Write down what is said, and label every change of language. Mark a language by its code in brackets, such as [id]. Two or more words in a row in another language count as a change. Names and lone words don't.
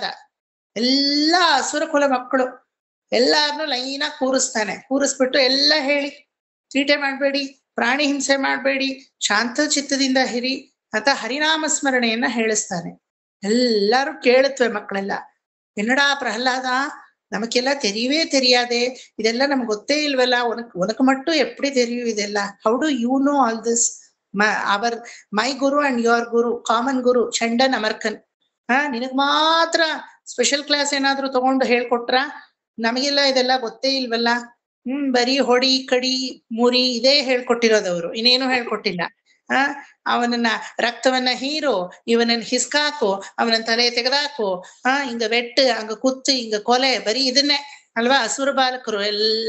[kn] ಎಲ್ಲ ಅಸುರ ಕುಲ ಮಕ್ಕಳು ಎಲ್ಲಾರನ್ನೂ ಲೈನಾಗಿ ಕೂರಿಸ್ಬಿಟ್ಟು ಎಲ್ಲ ಹೇಳಿ, ತೀಟೆ ಮಾಡ್ಬೇಡಿ, ಪ್ರಾಣಿ ಹಿಂಸೆ ಮಾಡ್ಬೇಡಿ, ಶಾಂತ ಚಿತ್ತದಿಂದ ಹಿರಿ ಅಂತ ಹರಿನಾಮ ಸ್ಮರಣೆಯನ್ನ ಹೇಳಿಸ್ತಾನೆ. ಎಲ್ಲರೂ ಕೇಳುತ್ತವೆ ಮಕ್ಕಳೆಲ್ಲ. [ta] என்னடா பிரஹ்லாதா, நமக்கெல்லாம் தெரியவே தெரியாதே, இதெல்லாம் நமக்கு [kn] ಗೊತ್ತೇ ಇಲ್ವಲ್ಲ, [ta] உனக்கு மட்டும் எப்படி தெரியும் ಇದೆಲ್ಲ? [en] How do you know all this? our my guru and your guru, common guru ಷಂಡನ್ ಅಮರ್ಕನ್. [kn] ನಿನಗ್ ಮಾತ್ರ ಸ್ಪೆಷಲ್ ಕ್ಲಾಸ್ ಏನಾದ್ರು ತಗೊಂಡು ಹೇಳ್ಕೊಟ್ರ? ನಮಗೆಲ್ಲ ಇದೆಲ್ಲ ಗೊತ್ತೇ ಇಲ್ವಲ್ಲ. ಬರೀ ಹೊಡಿ ಕಡಿ ಮುರಿ ಇದೇ ಹೇಳ್ಕೊಟ್ಟಿರೋದವ್ರು, ಇನ್ನೇನು ಹೇಳ್ಕೊಟ್ಟಿಲ್ಲ. ಅವನನ್ನ ರಕ್ತವನ್ನ ಹೀರು, ಇವನನ್ನ ಹಿಸ್ಕಾಕು, ಅವನ ತಲೆ ತೆಗೆದಾಕು, ಹಿಂಗ ವೆಟ್ಟು, ಹಂಗ ಕುತ್ತು, ಹಿಂಗ ಕೊಲೆ, ಬರೀ ಇದನ್ನೇ ಅಲ್ವಾ ಅಸುರ ಬಾಲಕರು ಎಲ್ಲ.